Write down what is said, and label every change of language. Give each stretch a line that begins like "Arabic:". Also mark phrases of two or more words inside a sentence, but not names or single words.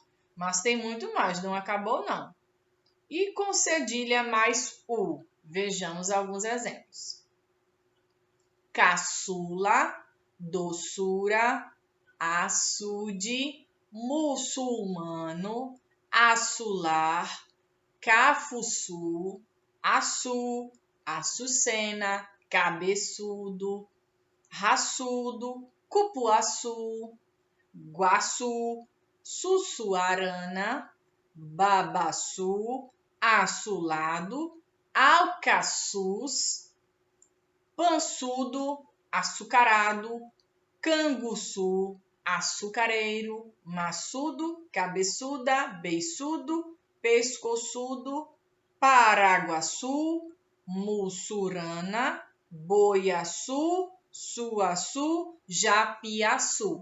Portuguese: Mas tem muito mais, não acabou não. E com cedilha mais u, vejamos alguns exemplos. Caçula, doçura, açude, muçulmano, açular, cafuçu, açu, açucena, cabeçudo, raçudo, cupuaçu, guaçu, sussuarana, babaçu, açulado, alcaçuz, pançudo, açucarado, canguçu, açucareiro, maçudo, cabeçuda, beiçudo, pescoçudo, paraguaçu, mussurana, boiaçu, suaçu, japiaçu.